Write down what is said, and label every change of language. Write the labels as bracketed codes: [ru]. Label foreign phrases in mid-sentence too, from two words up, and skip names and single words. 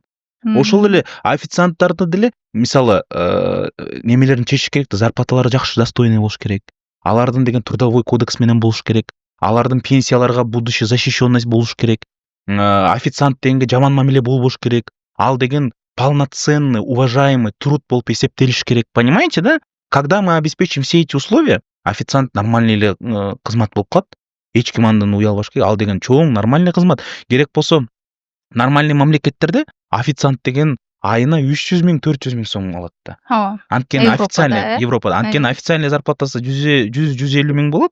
[ky] Ошол эле официанттарды деле мисалы немелерин чечиш керек да, зарплаталары жакшы, достойный болуш керек. Алардын деген [ru] трудовой кодекс [ky] менен болуш керек. Алардын пенсияларга [ru] будущий защищенность [ky] болуш керек. Официант дегенге жаман мамиле болбош керек. Ал деген [ru] полноценный, уважаемый труд [ky] болуп эсептелиш керек. [ru] Понимаете, да? Когда мы обеспечим все эти условия, [ky] официант нормальный эле кызмат болуп калат. Эч ким андан уялбаш керек. Ал деген чоң нормальный кызмат. Керек болсо нормальный мамлекеттерде официант деген айына 300 миң, 400 миң сом алат да. Анткени официальный Европада, анткени официальный зарплатасы 100-150 миң болот.